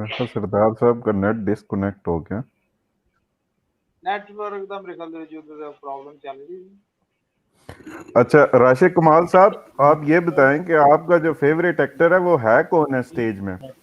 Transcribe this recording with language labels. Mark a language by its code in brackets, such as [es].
[hi] सरदार साहब का net disconnect हो गया। [pa] ਨੈਟਵਰਕ ਦਾ ਮੇਰੇ ਖਿਆਲ ਦੇ ਵਿੱਚ ਉਹਦਾ ਪ੍ਰੋਬਲਮ ਚੱਲ ਰਹੀ ਹੈ। [hi] अच्छा राशिद कमाल साहब, आप ये बताएं कि आपका जो फेवरेट एक्टर है वो है कौन है स्टेज में?